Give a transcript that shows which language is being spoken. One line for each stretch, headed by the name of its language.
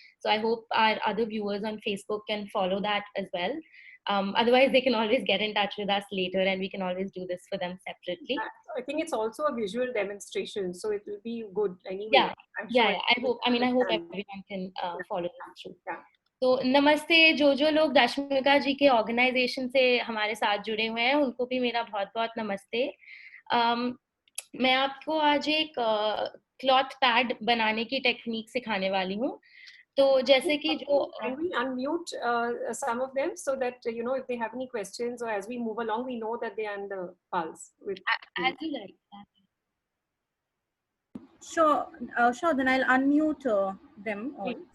English: So I hope our other viewers on Facebook can follow that as well. Otherwise they can always get in touch with us later and we can always do this for them separately. I think it's also a visual demonstration, so it will be good anyway. Yeah, I'm sure I hope everyone can follow this through. Yeah.
Hindi: तो नमस्ते, जो लोग रश्मिका जी के organisation से हमारे साथ जुड़े हुए हैं उनको भी मेरा बहुत बहुत नमस्ते. मैं आपको आज एक क्लॉथ पैड बनाने की टेक्निक सिखाने वाली हूँ. तो जैसे कि जो
English: Can we unmute some of them so that if they have any questions, or as we move along we know that they are in the pulse with as you like. Sure, then I'll unmute them all.